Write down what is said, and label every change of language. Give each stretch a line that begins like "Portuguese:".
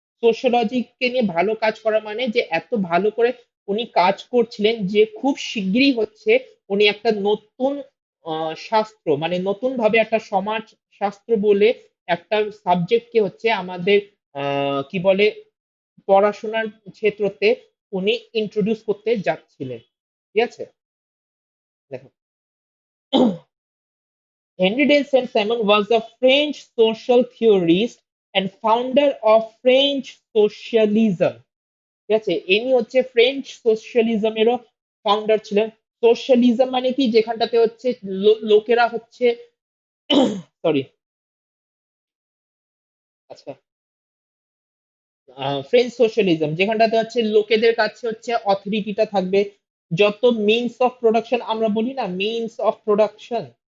Bangla: সোশিয়োলজিকে নিয়ে ভালো কাজ করা মানে যে এত ভালো করে উনি কাজ করছিলেন যে খুব শিগগিরই হচ্ছে উনি একটা নতুন শাস্ত্র মানে নতুন ভাবে একটা সমাজ শাস্ত্র বলে একটা সাবজেক্টকে হচ্ছে আমাদের কি বলে পড়াশোনার ক্ষেত্রতে উনি ইন্ট্রোডিউস করতে যাচ্ছিলেন, ঠিক আছে।
English: দেখো, Henri de Saint Simon was a French social theorist and founder of French socialism,
Bangla: ঠিক আছে। ইনি হচ্ছে ফ্রেঞ্চ সোশ্যালিজমেরও ফাউন্ডার ছিলেন। সোশ্যালিজম মানে কি, যেখানটাতে হচ্ছে লোকেরা হচ্ছে সরি, আচ্ছা, ফ্রেঞ্চ সোশ্যালিজম যেখানটাতে হচ্ছে লোকেদের কাছে হচ্ছে অথরিটিটা থাকবে, যত মিনস অফ প্রোডাকশন আমরা বলি না, মিনস অফ প্রোডাকশন,